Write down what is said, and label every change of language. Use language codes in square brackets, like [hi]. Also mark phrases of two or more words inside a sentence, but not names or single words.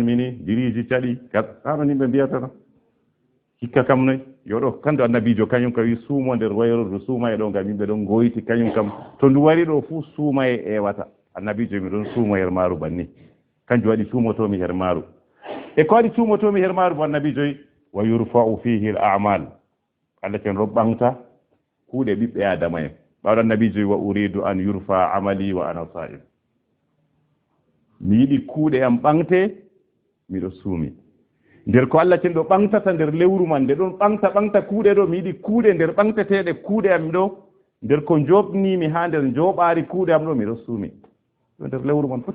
[ff] mini diriji caɗi haɗo yimɓe mbiyatano hikka kam noy yoɗo kandu annabijo kañum kam wi suumo nder wayrordu suumaye ɗo ngam yimɓe ɗon goyti kañum kam to ndu wari ɗo fuu suumaye ewata annabijo mi ɗon suumo her maaru banni kanjum waɗi suumotomi her maaru e ko waɗi suumotomi her maaru bo annabijoyi [ar] ويرفع فيه الأعمال [ff] Allah ken ɗo ɓamta kuuɗe ɓiɓɓe adama en ɓawɗo annabijoyi [ar] وأريد أن يرفع عملي وأنا صائم [ff] mi yiɗi kuuɗe am ɓamte miɗo suumi nder ko Allah ken ɗo ɓamtata nder lewru man nde ɗon ɓamta kuuɗe ɗo mi yiɗi kuuɗe nder ɓamteteɗe kuuɗe am ɗo nder ko joɓnimi ha nder joɓaari kuuɗe am ɗo miɗo suumi ɗo nder lewru man